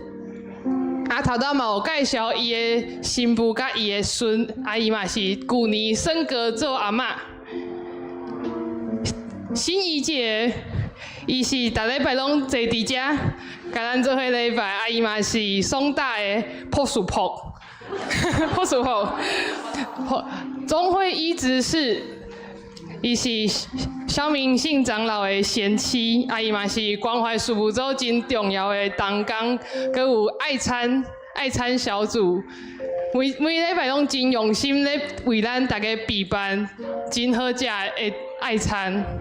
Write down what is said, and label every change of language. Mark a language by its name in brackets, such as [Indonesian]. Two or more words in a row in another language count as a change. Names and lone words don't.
[Min Nan Chinese] 啊，头拄嘛有介绍伊的新妇甲伊的孙，啊，伊嘛是旧年升格做阿嬷。心怡姐，伊是逐礼拜拢坐伫遮，甲咱做伙礼拜，啊，伊嘛是松大的朴树朴，朴树朴，钟慧一执事，伊是萧明信长老的贤妻，啊，伊嘛是关怀事务组真重要的同工，佮有爱餐小组，每礼拜拢真用心咧为咱大家备办真好食的爱餐。